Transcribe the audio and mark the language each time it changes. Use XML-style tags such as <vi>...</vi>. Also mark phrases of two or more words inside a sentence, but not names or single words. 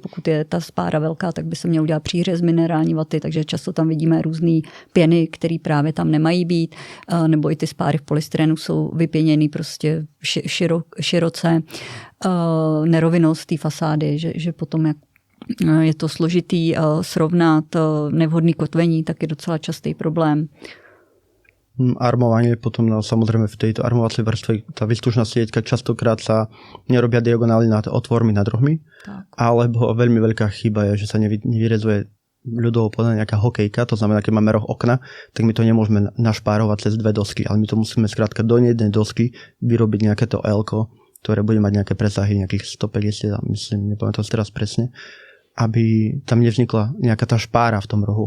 <cs>Pokud je ta spára velká, tak by se měl udělat přířez z minerální vaty, takže často tam vidíme různé pěny, které právě tam nemají být, nebo i ty spáry v polystyrenu jsou vypěněný prostě široce. Nerovinost té fasády, že potom jak je to složitý srovnat nevhodný kotvení, tak je docela častý problém.</cs> <sk>Armovanie potom, no, samozrejme v tejto armovacej vrstve tá výstužná sieťka častokrát sa nerobia diagonály nad otvormi nad rohmi, alebo veľmi veľká chyba je, že sa nevyrezuje ľudovo povedané nejaká hokejka, to znamená, keď máme roh okna, tak my to nemôžeme našpárovať cez dve dosky, ale my to musíme skrátka do jednej dosky vyrobiť nejaké to L-ko, ktoré bude mať nejaké presahy, nejakých 150, myslím, nepamätám to teraz presne, aby tam nevznikla nejaká tá špára v tom rohu.</sk>